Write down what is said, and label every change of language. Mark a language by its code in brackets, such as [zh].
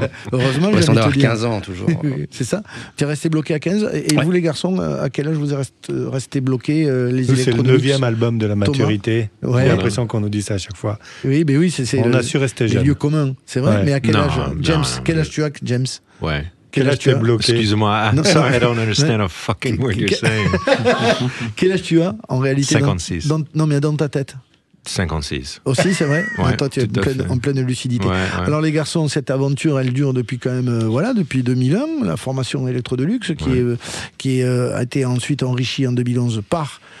[fr] Heureusement, j'ai l'impression d'avoir 15 ans toujours. C'est ça. Tu es resté bloqué à 15. Et vous, les garçons, à quel âge vous êtes resté bloqué C'est le 9e album de la maturité. J'ai l'impression qu'on nous dit ça à chaque fois. Oui, mais oui, on a su rester jeune. Le lieu commun, c'est vrai. Mais à quel âge, James ? Quel âge tu as, James ? Ouais. Quel âge tu as ? Bloqué. Excuse-moi, [en] sorry, I don't understand a fucking word you're saying. [fr] Quel âge tu as, en réalité ? 56. Non, mais dans ta tête ? 56. Aussi, c'est vrai. Ouais, toi, tu es en pleine lucidité. Ouais. Alors, les garçons, cette aventure, elle dure depuis quand même, depuis 2001, la formation Electro Deluxe, qui a été ensuite enrichie en 2011 par